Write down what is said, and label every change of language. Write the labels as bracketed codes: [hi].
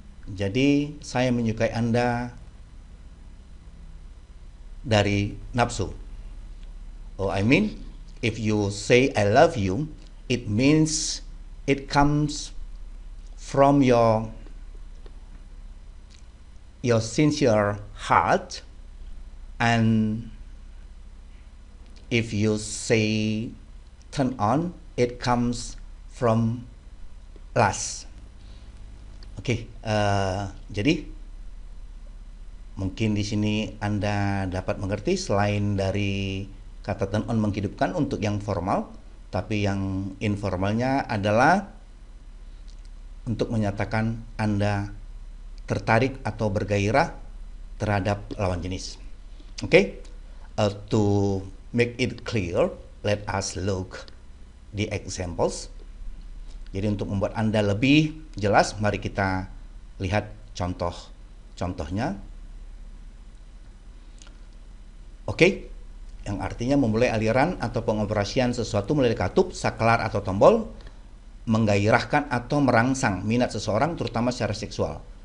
[id] Jadi saya menyukai Anda dari nafsu. [en] Oh, I mean, if you say I love you, it means it comes from your sincere heart. And if you say turn on, it comes from lust. [id] Oke, jadi mungkin di sini Anda dapat mengerti, selain dari kata turn on menghidupkan untuk yang formal, tapi yang informalnya adalah untuk menyatakan Anda tertarik atau bergairah terhadap lawan jenis. [en] Oke, to make it clear, let us look the examples. [id] Jadi untuk membuat Anda lebih jelas, mari kita lihat contohnya. Oke, yang artinya memulai aliran atau pengoperasian sesuatu melalui katup, saklar atau tombol, menggairahkan atau merangsang minat seseorang terutama secara seksual.